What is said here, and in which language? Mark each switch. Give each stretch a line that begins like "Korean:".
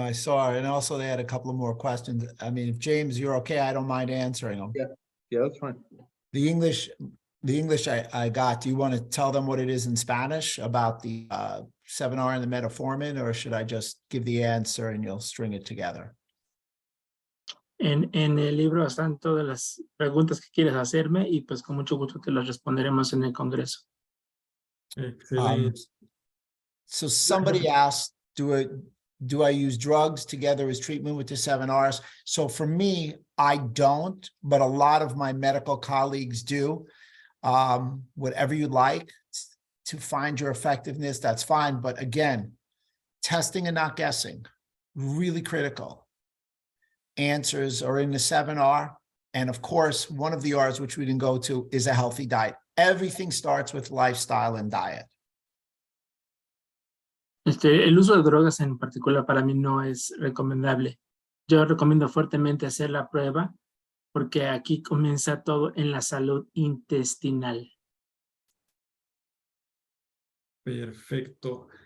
English: I saw it. And also they had a couple of more questions. I mean, if James, you're okay, I don't mind answering them. Yeah, that's fine. The English I got, do you want to tell them what it is in Spanish about the 7R and the metformin, or should I just give the answer and you'll string it together?
Spanish: En el libro están todas las preguntas que quieres hacerme y pues con mucho gusto te las responderemos en el Congreso. Excelente.
English: So somebody asked, do I use drugs together as treatment with the 7Rs? So for me, I don't, but a lot of my medical colleagues do. Whatever you like to find your effectiveness, that's fine. But again, testing and not guessing, really critical. Answers are in the 7R. And of course, one of the R's, which we didn't go to, is a healthy diet. Everything starts with lifestyle and diet.
Spanish: El uso de drogas en particular para mí no es recomendable. Yo recomiendo fuertemente hacer la prueba porque aquí comienza todo en la salud intestinal. Perfecto.